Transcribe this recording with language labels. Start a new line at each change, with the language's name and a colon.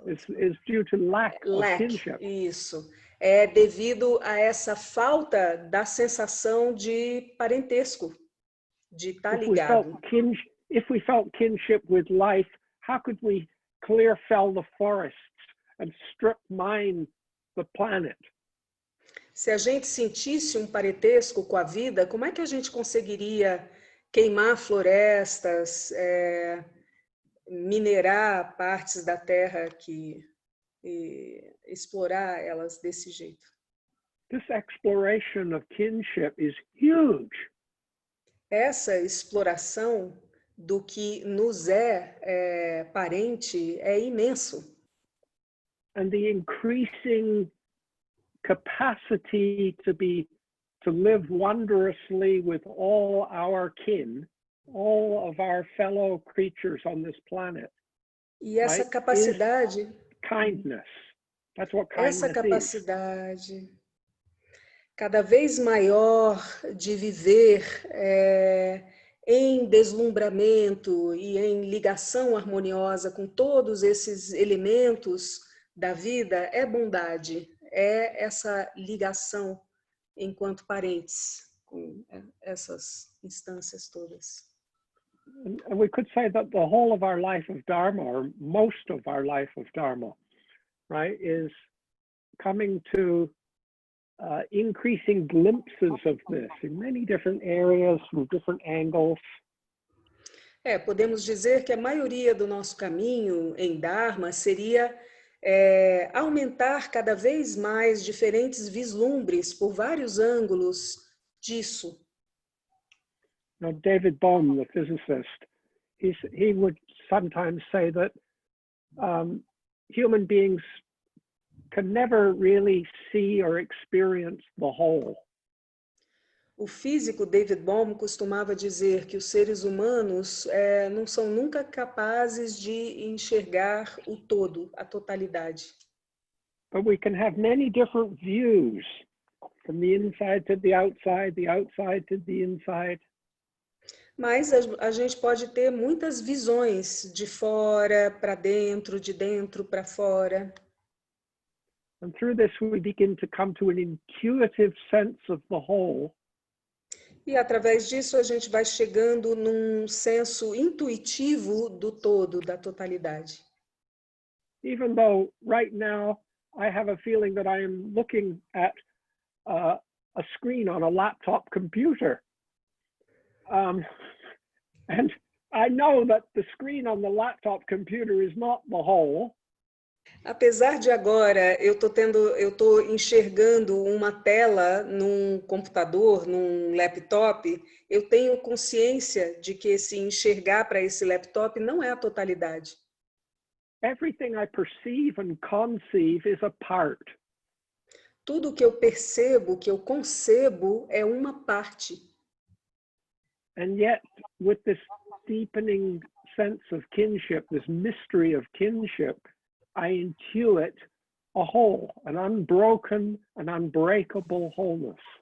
English: Is due to lack of kinship.
Portuguese: Isso. É devido a essa falta da sensação de parentesco, de estar ligado.
English: If we felt kinship with life, how could we clear fell the forests and strip mine the planet?
Portuguese: Se a gente sentisse um parentesco com a vida, como é que a gente conseguiria queimar florestas, minerar partes da terra e explorar elas desse jeito?
English: This exploration of kinship is huge.
Portuguese: Essa exploração do que nos é parente é imenso.
English: And the increasing capacity to live wondrously with all our kin, all of our fellow creatures on this planet.
Portuguese: E essa
English: right,
Portuguese: capacidade,
English: kindness. That's what kindness
Portuguese: essa capacidade cada vez maior de viver em deslumbramento e em ligação harmoniosa com todos esses elementos da vida é bondade, é essa ligação enquanto parentes com essas instâncias todas.
English: And we could say that the whole of our life of Dharma, or most of our life of Dharma, right, is coming to increasing glimpses of this in many different areas, from different angles.
Portuguese: Podemos dizer que a maioria do nosso caminho em Dharma seria aumentar cada vez mais diferentes vislumbres por vários ângulos disso.
English: Now, David Bohm, the physicist, he would sometimes say that human beings can never really see or experience the whole.
Portuguese: O físico David Bohm costumava dizer que os seres humanos não são nunca capazes de enxergar o todo, a totalidade.
English: But we can have many different views, from the inside to the outside to the inside.
Portuguese: Mas a gente pode ter muitas visões de fora para dentro, de dentro para fora.
English: And through this we begin to come to an intuitive sense of the whole.
Portuguese: E através disso a gente vai chegando num senso intuitivo do todo, da totalidade.
English: Even though right now I have a feeling that I am looking at a screen on a laptop computer. And I know that the screen on the laptop computer is not the whole.
Portuguese: Apesar de agora eu tô enxergando uma tela num computador, num laptop, eu tenho consciência de que esse enxergar para esse laptop não é a totalidade.
English: Everything I perceive and conceive is a part.
Portuguese: Tudo que eu percebo, que eu concebo, é uma parte.
English: And yet, with this deepening sense of kinship, this mystery of kinship, I intuit a whole, an unbroken, an unbreakable wholeness.